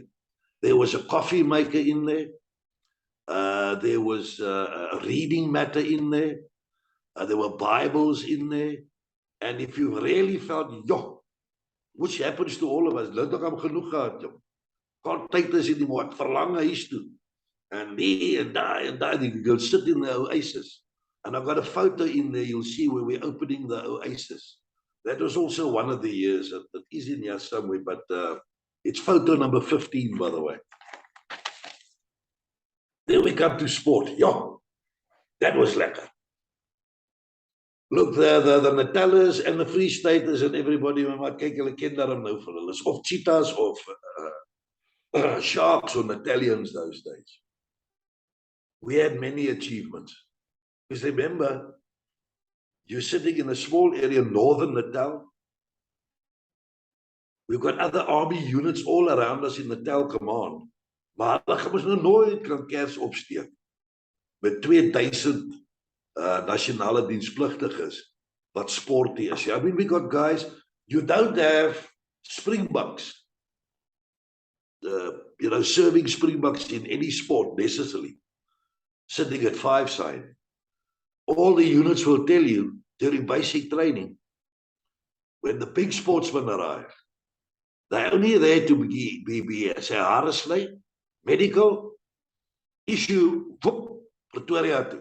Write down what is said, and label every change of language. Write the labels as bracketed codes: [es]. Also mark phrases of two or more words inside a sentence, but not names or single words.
[en] There was a coffee maker in there. There was a reading matter in there. There were Bibles in there. And if you really felt, yo, which happens to all of us, can't take this anymore, [af] verlang huis toe. [en] And there and there, you can go sit in the oasis. And I've got a photo in there, you'll see where we're opening the oasis. That was also one of the years, that is in here somewhere, but it's photo number 15, by the way. Then we come to sport. Yo, that was lekker. Look, the Natallas and the Free Staters and everybody, [af] kyk, hulle ken daarom nou vir hulle. [en] Of cheetahs of sharks or Natalians those days. we had many achievements. Because remember, you're sitting in a small area, northern Natal. We've got other army units all around us in Natal Command. [af] Maar hulle gaan ons nou nooit kan kers opsteek met 2000 nasionale dienspligtiges wat sporty is. [en] I mean, we got guys, you don't have Springboks, serving Springboks in any sport necessarily, sitting at 5SAI. All the units will tell you during basic training, when the big sportsmen arrive, they're only there to be say, Harrisley, medical, issue, whoop, Pretoria too.